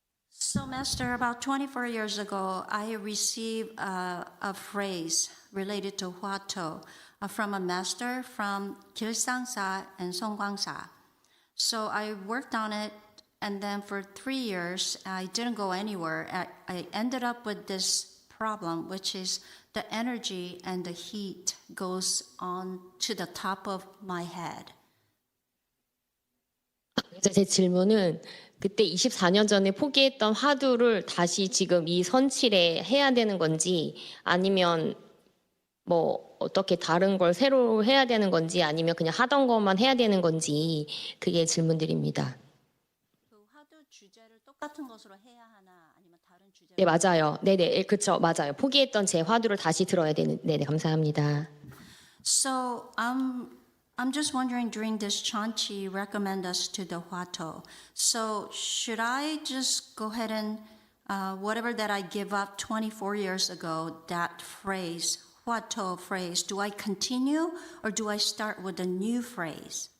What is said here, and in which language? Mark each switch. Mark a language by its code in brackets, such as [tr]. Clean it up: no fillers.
[en] So, Master, about 24 years ago, I received a phrase related to Hua Tou from a master from Gilsangsa and Songgwangsa. So I worked on it, and then for 3 years, I didn't go anywhere. I ended up with this problem, which is the energy and the heat goes on to the top of my head. [ko] 제 질문은 그때 24년 전에 포기했던 화두를 다시 지금 이 선칠에 해야 되는 건지 아니면 뭐 어떻게 다른 걸 새로 해야 되는 건지 아니면 그냥 하던 것만 해야 되는 건지 그게 질문들입니다. 그 화두 주제를 똑같은 것으로 해야 하나 아니면 다른 주제로? 네, 맞아요. 네네, 그렇죠. 맞아요. 포기했던 제 화두를 다시 들어야 되는. 네네, 감사합니다. [en] So I'm just wondering, during this chanchi, recommend us to the Hua Tou. So should I just go ahead and whatever that I give up 24 years ago, that phrase, Hua Tou phrase, do I continue or do I start with a new phrase?